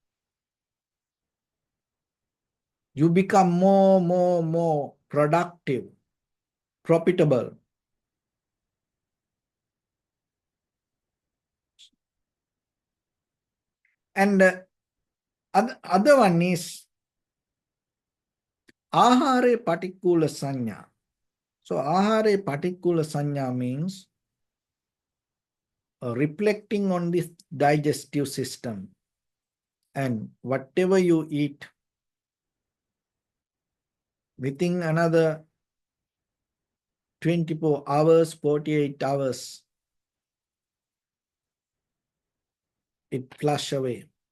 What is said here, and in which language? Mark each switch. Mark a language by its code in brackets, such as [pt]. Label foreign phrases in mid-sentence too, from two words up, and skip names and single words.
[en] You become more productive, profitable. And other one is [pi] ahare patikula sanya. [en] So [pi] ahare patikula sanya [en] means reflecting on this digestive system. And whatever you eat, within another 24 hours, 48 hours, it flush away.